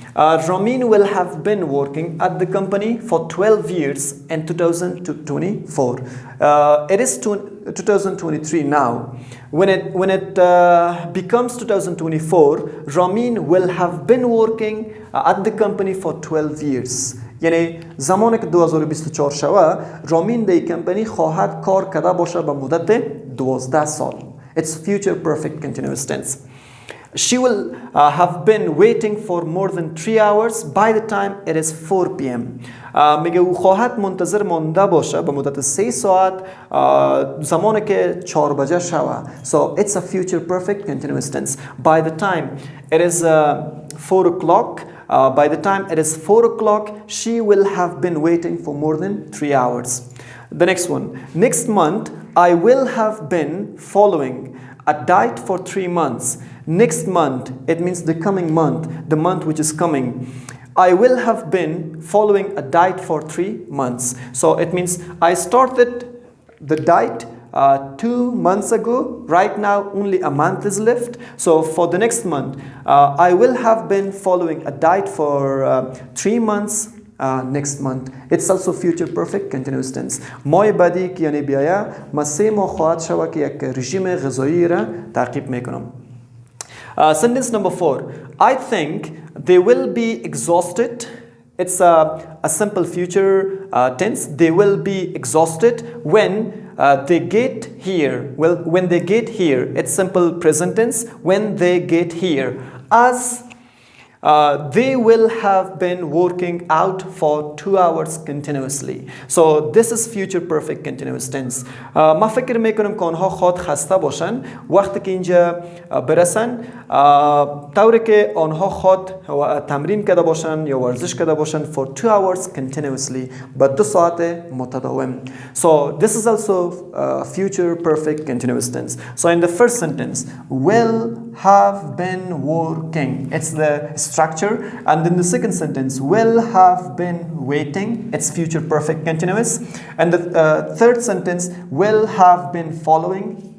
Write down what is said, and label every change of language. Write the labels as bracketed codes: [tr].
[en] Ramin will have been working at the company for 12 years in 2024. It is 2023 now. When it becomes 2024, Ramin will have been working at the company for 12 years. [fa] یعنی زمانی که 2024 شوه رامین در کمپانی خواهد کار کرده باشه به مدت 12 سال. [en] It's future perfect continuous tense. She will have been waiting for more than 3 hours by the time it is 4 p.m. [fa] میگه او خواهد منتظر مانده باشه به مدت 3 ساعت زمانی که 4 بجه شوه. [en] So it's a future perfect continuous tense. By the time it is 4 o'clock, by the time it is 4 o'clock, she will have been waiting for more than 3 hours. The next one. Next month, I will have been following a diet for 3 months. Next month, it means the coming month, the month which is coming. I will have been following a diet for 3 months. So it means I started the diet 2 months ago. Right now only a month is left. So for the next month, I will have been following a diet for 3 months next month. It's also future perfect continuous tense. [fa] ماه بعدی که یعنی بیاید ما 3 ماه خواهد شود که یک رژیم غذایی را تعقیب میکنم. [en] Sentence number 4. I think they will be exhausted. It's a simple future tense. They will be exhausted when they get here. Well, when they get here, it's simple present tense. When they get here, as they will have been working out for 2 hours continuously. So this is future perfect continuous tense. [fa] ما فکر میکنم که آنها خود خسته باشن وقتی که اینجا برسن طوری که آنها خود تمرین کرده باشن یا ورزش کرده باشن [en] for 2 hours continuously [fa] با 2 ساعت متداوم. [en] So this is also future perfect continuous tense. So in the first sentence, will have been working. It's the structure. And in the second sentence, will have been waiting. It's future perfect continuous. And the third sentence, will have been following.